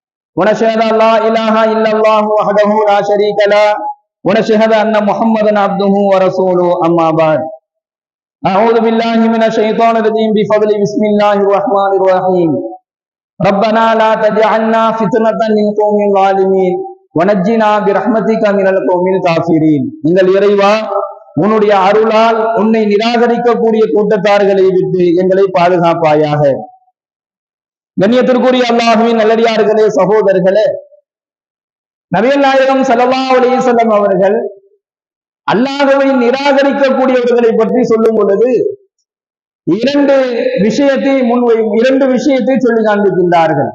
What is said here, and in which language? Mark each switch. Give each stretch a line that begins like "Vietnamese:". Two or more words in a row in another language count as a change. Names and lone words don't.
Arabic: ونشهد أن لا إله إلا الله وحده لا شريك له ونشهد أن محمدا عبده ورسوله أما بعد أعوذ بالله من الشيطان الرجيم بفضل بسم الله الرحمن الرحيم ربنا لا تجعلنا فتنة للقوم الظالمين ونجنا برحمتك من القوم الكافرين.
Tamil: நீங்கள் இறைவா உன்னுடைய அருளால் உன்னை நிராகரிக்கக்கூடிய கூட்டத்தார்களை விட்டு எங்களை பாதுகாப்பாயாக. கண்ணியத்திற்குரிய அல்லாஹ்வின் நல்லடியார்களே, சகோதரர்களே, நபிகள் நாயகம் ஸல்லல்லாஹு அலைஹி வஸல்லம் அவர்கள் அல்லாஹ்வை நிராகரிக்கக்கூடியவர்களை பற்றி சொல்லும் பொழுது இரண்டு விஷயத்தை சொல்லி காண்பிக்கின்றார்கள்.